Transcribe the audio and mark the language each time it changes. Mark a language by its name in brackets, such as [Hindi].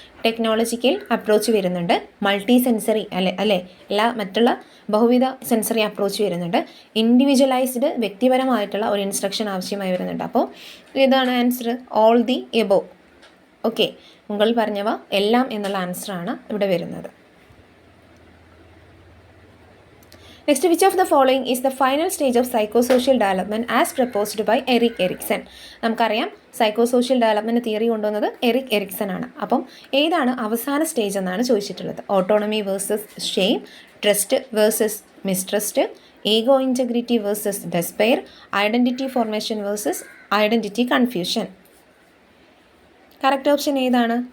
[Malayalam] Technological approach വരുന്നുണ്ട്, multi sensory അല്ലെ മറ്റുള്ള ബഹുവിധ സെൻസറി അപ്രോച്ച് വരുന്നുണ്ട്, ഇൻഡിവിജ്വലൈസ്ഡ് വ്യക്തിപരമായിട്ടുള്ള ഒരു ഇൻസ്ട്രക്ഷൻ ആവശ്യമായി വരുന്നുണ്ട്. അപ്പോൾ ഏതാണ് answer? [English] All the above. [Malayalam] Okay, മുകളിൽ പറഞ്ഞവ എല്ലാം എന്നുള്ള ആൻസറാണ് ഇവിടെ വരുന്നത്. [English] Next, which of the following is the final stage of psychosocial development as proposed by Erik Erikson? [Malayalam] നമുക്കറിയാം സൈക്കോസോഷ്യൽ ഡെവലപ്മെൻറ്റ് തിയറി കൊണ്ടുവന്നത് എറിക് എറിക്സൺ ആണ്. അപ്പം ഏതാണ് അവസാന സ്റ്റേജ് എന്നാണ് ചോദിച്ചിട്ടുള്ളത്? [English] Autonomy versus shame, trust versus mistrust, ego integrity versus despair, identity formation versus identity confusion. [Malayalam] Correct option ഏതാണ്?